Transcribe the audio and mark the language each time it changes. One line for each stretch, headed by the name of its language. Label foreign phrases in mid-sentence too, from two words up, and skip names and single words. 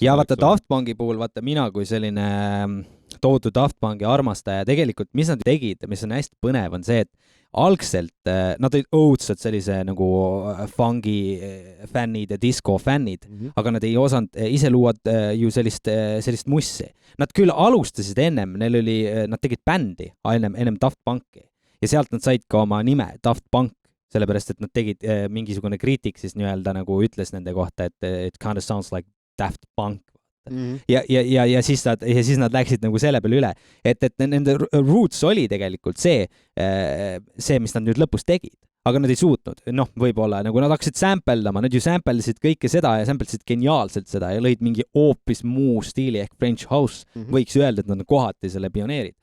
Estonian: Ja vaata Daft Punki puhul, vaata mina kui selline tohutu Daft Punki armastaja, tegelikult mis nad tegid, mis on hästi põnev, on see, et algselt nad olid õudsad sellise nagu fungi fännid ja disco fännid, aga nad ei osanud ise luua ju sellist mussi. Nad küll alustasid nad tegid bändi ennem Daft Punki ja sealt nad said ka oma nime Daft Punk, sellepärast, et nad tegid mingisugune kriitik siis nii-öelda nagu ütles nende kohta, et
English: it kind of sounds like Daft Punk.
Estonian: Ja siis nad läksid nagu selle peale üle, et nende roots oli tegelikult see, mis nad nüüd lõpus tegid, aga nad ei suutnud, võib-olla nagu nad hakkasid sampleldama, nad ju samplesid kõike seda ja samplesid geniaalselt seda ja lõid mingi hoopis muu stiili ehk
English: French House,
Estonian: võiks öelda, et nad on kohati selle pioneerid.